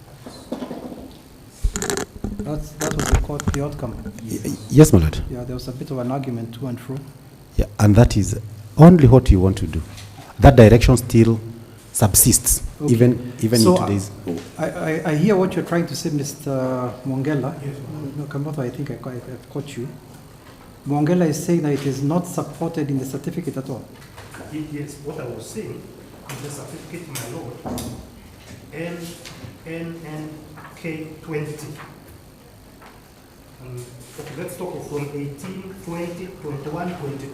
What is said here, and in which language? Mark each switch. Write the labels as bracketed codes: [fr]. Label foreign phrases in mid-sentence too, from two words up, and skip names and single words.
[en] That was the outcome. Yes, my lord. Yeah, there was a bit of an argument to and fro. Yeah, and that is only what you want to do. That direction still subsists, Okay. even So, in today's. I hear what you're trying to say, Mr. Mwongela. No, Kamotho, I think I've caught you. Mwongela is saying that it is not supported in the certificate at all. Yes, what I was saying is the certificate, my lord, NNK 20. Okay, let's talk from 18, 20, 21, 22.